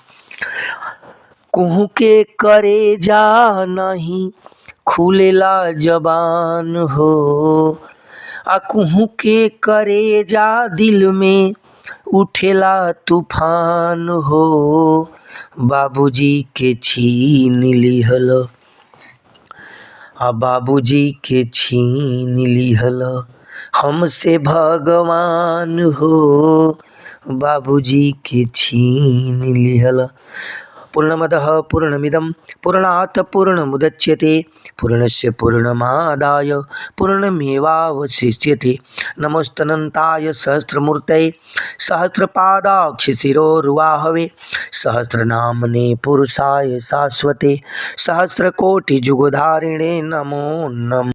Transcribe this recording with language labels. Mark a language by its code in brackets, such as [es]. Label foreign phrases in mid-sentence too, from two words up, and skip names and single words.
[bho] कुहू के करे जा नहीं खुलेला जबान हो, कुहू के करे जा दिल में उठेला तूफान हो, बाबूजी के छीन लिहल, बाबूजी के छीन लिहल हमसे भगवान हो, बाबूजी के छीन लिहल। [sa] पूर्णमदः पूर्णमिदं पूर्णात् पूर्णमुदच्यते पूर्णस्य पूर्णमादाय पूर्णमेवावशिष्यते। नमोस्तनन्ताय सहस्रमूर्तये सहस्रपादाक्षशिरोरुवाहवे सहस्रनामने पुरुषाय शाश्वते सहस्रकोटिजुगधारिणे नमो नमः।